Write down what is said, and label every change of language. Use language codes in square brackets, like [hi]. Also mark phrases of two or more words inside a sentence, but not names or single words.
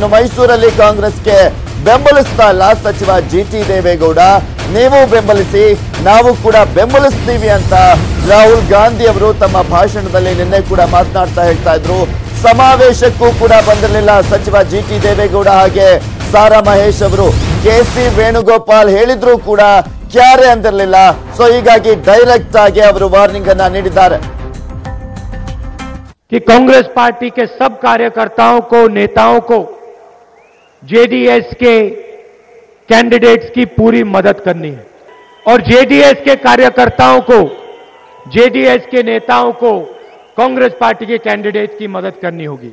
[kn] ಇನ್ನು ಮೈಸೂರಲ್ಲಿ ಕಾಂಗ್ರೆಸ್ಗೆ ಬೆಂಬಲಿಸ್ತಾ ಇಲ್ಲ ಸಚಿವ GT ದೇವೇಗೌಡ, ನೀವು ಬೆಂಬಲಿಸಿ, ನಾವು ಕೂಡ ಬೆಂಬಲಿಸ್ತೀವಿ ಅಂತ ರಾಹುಲ್ ಗಾಂಧಿ ಅವರು ತಮ್ಮ ಭಾಷಣದಲ್ಲಿ ನಿನ್ನೆ ಕೂಡ ಮಾತನಾಡ್ತಾ ಹೇಳ್ತಾ ಇದ್ರು. ಸಮಾವೇಶಕ್ಕೂ ಕೂಡ ಬಂದಿರಲಿಲ್ಲ ಸಚಿವ GT ದೇವೇಗೌಡ ಹಾಗೆ ಸಾರಾ ಮಹೇಶ್ ಅವರು. KC ವೇಣುಗೋಪಾಲ್ ಹೇಳಿದ್ರು ಕೂಡ ಕ್ಯಾರೆ ಅಂದಿರಲಿಲ್ಲ. ಸೊ ಹೀಗಾಗಿ ಡೈರೆಕ್ಟ್ ಆಗಿ ಅವರು ವಾರ್ನಿಂಗ್ ಅನ್ನ ನೀಡಿದ್ದಾರೆ. [hi] कि कांग्रेस पार्टी के सब कार्यकर्ताओं को, नेताओं को JDS के कैंडिडेट्स की पूरी मदद करनी है और JDS के कार्यकर्ताओं को, JDS के नेताओं को कांग्रेस पार्टी के कैंडिडेट्स की मदद करनी होगी.